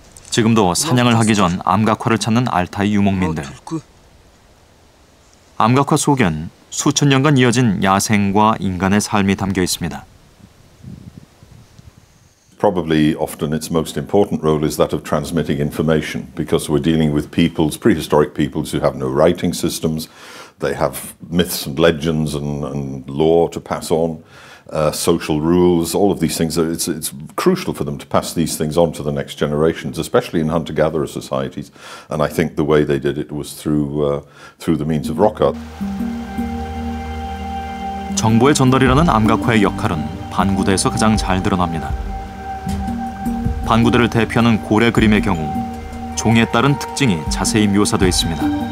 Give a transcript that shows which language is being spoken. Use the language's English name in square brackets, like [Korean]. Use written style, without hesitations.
[Korean] 지금도 사냥을 하기 전 암각화를 찾는 알타이 유목민들. 암각화 속엔 수천 년간 이어진 야생과 인간의 삶이 담겨 있습니다. [English] Probably often its most important role is that of transmitting information, because we're dealing with peoples, prehistoric peoples who have no writing systems. They have myths and legends and lore to pass on, social rules, all of these things. It's crucial for them to pass these things on to the next generations, especially in hunter-gatherer societies. And I think the way they did it was through the means of rock art. [Korean] 정보의 전달이라는 암각화의 역할은 반구대에서 가장 잘 드러납니다. 반구대를 대표하는 고래 그림의 경우 종에 따른 특징이 자세히 묘사되어 있습니다.